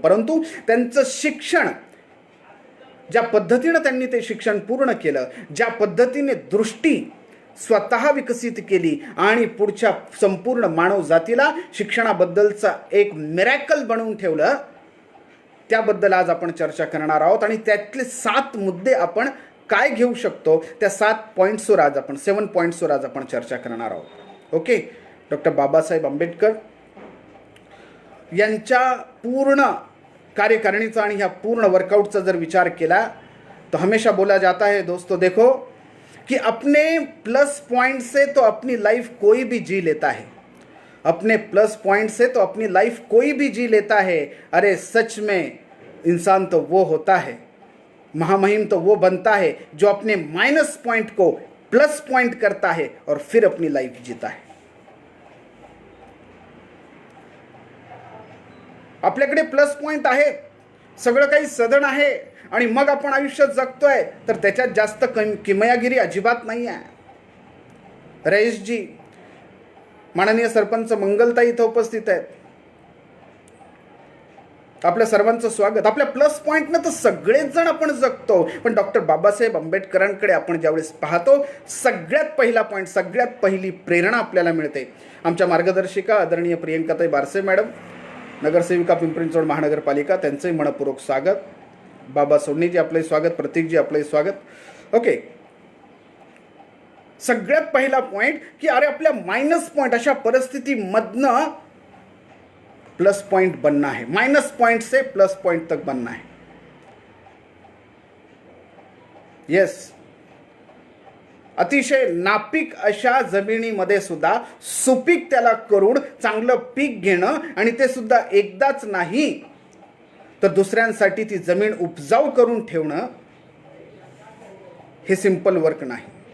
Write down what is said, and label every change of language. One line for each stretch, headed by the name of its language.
Marathi: परंतु त्यांचं शिक्षण, ज्या पद्धतीने त्यांनी ते शिक्षण पूर्ण केलं, ज्या पद्धतीने दृष्टी स्वतः विकसित केली आणि पुढच्या संपूर्ण मानव जातीला शिक्षणाबद्दलचा एक मिरॅकल बनवून ठेवलं, त्याबद्दल आज आपण चर्चा करणार आहोत। आणि त्यातले 7 मुद्दे आपण काय घेऊ शकतो, त्या 7 पॉइंट्सवर आज आपण 7 पॉइंट्सवर आज आपण चर्चा करणार आहोत। ओके, डॉक्टर बाबासाहेब आंबेडकर यांच्या पूर्ण कार्यकारिणीचा आणि ह्या पूर्ण वर्कआउटचा जर विचार केला
Hindi: तो हमेशा बोला जाता है दोस्तों, देखो कि अपने प्लस पॉइंट से तो अपनी लाइफ कोई भी जी लेता है, अपने प्लस पॉइंट से तो अपनी लाइफ कोई भी जी लेता है। अरे सच में इंसान तो वो होता है, महामहिम तो वो बनता है जो अपने माइनस पॉइंट को प्लस पॉइंट करता है और फिर अपनी लाइफ जीता है।
Marathi: आपल्याकडे प्लस पॉइंट आहे, सगळं काही सदन आहे आणि मग आपण आयुष्य जगतोय, तर त्याच्यात जास्त किमयागिरी अजिबात नाही आहे। रईसजी, माननीय सरपंच मंगलताई इथं उपस्थित आहेत, आपल्या सर्वांचं स्वागत। आपल्या प्लस पॉइंटनं तर सगळेच जण आपण जगतो, पण डॉक्टर बाबासाहेब आंबेडकरांकडे आपण ज्यावेळेस पाहतो, सगळ्यात पहिला पॉइंट, सगळ्यात पहिली प्रेरणा आपल्याला मिळते। आमच्या मार्गदर्शिका आदरणीय प्रियंकाताई बारसे मॅडम, नगरसेविका पिंपरी चिंचवड महानगरपालिका, त्यांचंही मनपूर्वक स्वागत। बाबा सोडणीजी आपलंही स्वागत, प्रतीकजी आपलंही स्वागत। ओके, सगळ्यात पहिला पॉइंट की अरे आपल्या मायनस पॉइंट, अशा परिस्थितीमधनं
Hindi: प्लस पॉइंट बनना है,
Marathi: माइनस पॉइंट से प्लस पॉइंट तक बनना है। यस, अतिशय नापीक अशा जमिनीमध्ये सुद्धा सुपीक त्याला करून चांगलं पीक घेणं, आणि ते सुद्धा एकदाच नाही तर दुसऱ्यांसाठी ती जमीन उपजाऊ करून ठेवणं, हे सिंपल वर्क नाही।